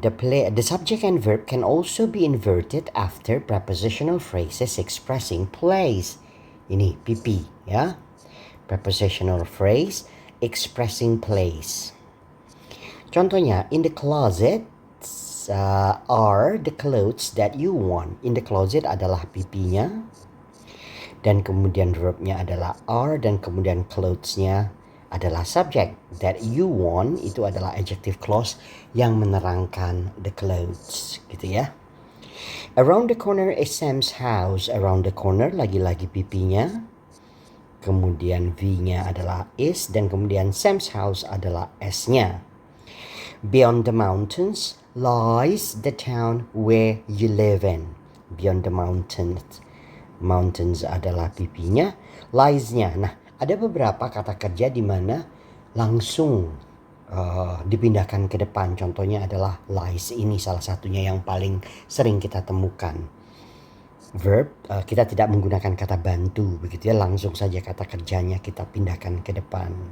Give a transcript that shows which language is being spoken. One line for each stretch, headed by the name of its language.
English: The subject and verb can also be inverted after prepositional phrases expressing place.
Indonesian: Ini PP ya.
English: Prepositional phrase expressing place.
Indonesian: Contohnya,
English: in the closet are the clothes that you want. In the closet
Indonesian: adalah PP-nya. Dan kemudian verbnya adalah are dan kemudian clothes-nya adalah subject.
English: That you want
Indonesian: itu adalah adjective clause yang menerangkan
English: the clothes.
Indonesian: Gitu ya.
English: Around the corner is Sam's house. Around the corner
Indonesian: lagi-lagi PP-nya. Kemudian V-nya adalah is dan kemudian Sam's house adalah S-nya.
English: Beyond the mountains lies the town where you live in. Beyond the mountains.
Indonesian: Mountains adalah PP-nya, lies-nya. Nah, ada beberapa kata kerja di mana langsung dipindahkan ke depan. Contohnya adalah lies. Ini salah satunya yang paling sering kita temukan. Verb, kita tidak menggunakan kata bantu, begitu ya. Langsung saja kata kerjanya kita pindahkan ke depan.